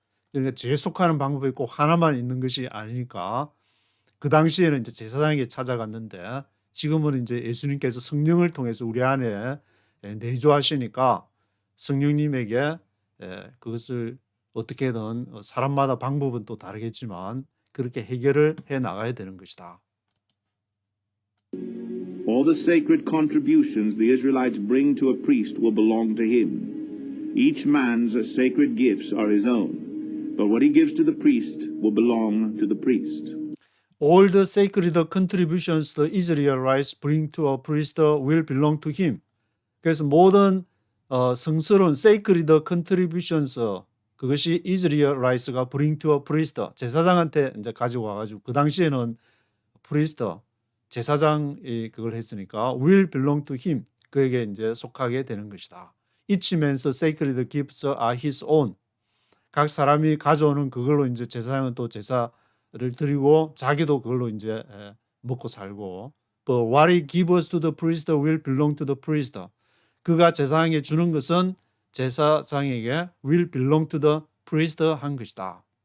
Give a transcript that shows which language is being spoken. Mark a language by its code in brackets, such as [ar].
[ko] 그러니까 죄 속하는 방법이 꼭 하나만 있는 것이 아니니까 그 당시에는 이제 제사장에게 찾아갔는데 지금은 이제 예수님께서 성령을 통해서 우리 안에 내주하시니까 성령님에게 그것을 어떻게든 사람마다 방법은 또 다르겠지만 그렇게 해결을 해 나가야 되는 것이다. [en] All the sacred contributions the Israelites bring to a priest will belong to him. Each man's sacred gifts are his own, but what he gives to the priest will belong to the priest. All the sacred contributions the Israelites bring to a priest will belong to him. [ko] 그래서 모든 성스러운 [en] sacred contributions [ko] 그것이 Israelites가 [en] bring to a priest, [ko] 제사장한테 이제 가지고 와가지고 그 당시에는 priest, 제사장이 그걸 했으니까 [en] will belong to him, [ko] 그에게 이제 속하게 되는 것이다. [en] Each man's sacred gifts are his own. [ko] 각 사람이 가져오는 그걸로 이제 제사장은 또 제사를 드리고 자기도 그걸로 이제 먹고 살고. [en] But what he gives to the priest will belong to the priest. [ko] 그가 제사장에게 주는 것은 제사장에게 [en] will belong to the priest [ko] 한 것이다.